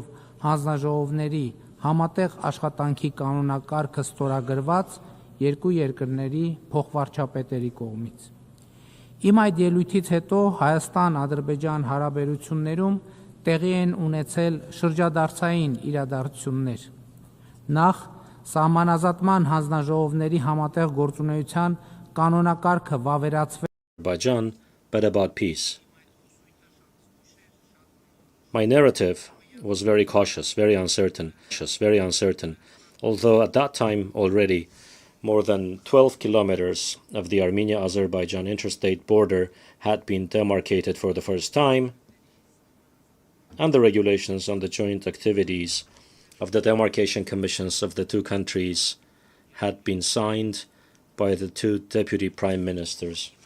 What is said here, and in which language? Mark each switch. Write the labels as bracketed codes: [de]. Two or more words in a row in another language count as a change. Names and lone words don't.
[hy] հանձնաժողովների համատեղ աշխատանքի կանոնակարգը ստորագրված երկու երկրների փոխվարչապետերի կողմից։ Իմ այդ ելույթից հետո Հայաստան-Ադրբեջան հարաբերություններում տեղի են ունեցել շրջադարձային իրադարձություններ։ Նախ սահմանազատման հանձնաժողովների համատեղ գործունեության կանոնակարգը վավերացվել [en] Azerbaijan, but about peace. My narrative was very cautious, very uncertain, although at that time already more than 12 kilometers of the Armenia-Azerbaijan interstate border had been demarcated for the first time, and the regulations on the joint activities of the demarcation commissions of the two countries had been signed by the two deputy prime ministers.